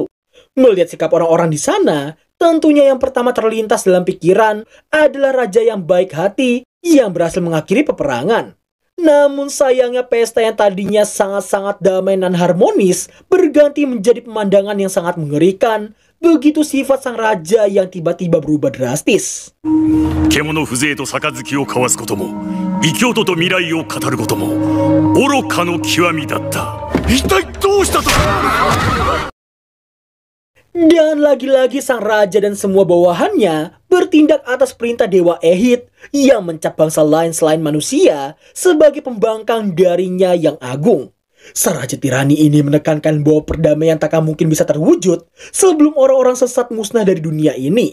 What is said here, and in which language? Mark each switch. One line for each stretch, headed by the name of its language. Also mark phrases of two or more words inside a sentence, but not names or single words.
Indonesian: Melihat sikap orang-orang di sana, Tentunya yang pertama terlintas dalam pikiran adalah raja yang baik hati yang berhasil mengakhiri peperangan. Namun sayangnya pesta yang tadinya sangat-sangat damai dan harmonis berganti menjadi pemandangan yang sangat mengerikan. Begitu sifat sang raja yang tiba-tiba berubah drastis.
Japanese: 獣風情と杯を交わすことも異教徒と未来を語ることも愚かの極みだった。一体どうしたと。
Indonesian: Dan lagi-lagi sang raja dan semua bawahannya bertindak atas perintah Dewa Ehit yang mencap bangsa lain selain manusia sebagai pembangkang darinya yang agung. Sang raja tirani ini menekankan bahwa perdamaian tak akan mungkin bisa terwujud sebelum orang-orang sesat musnah dari dunia ini.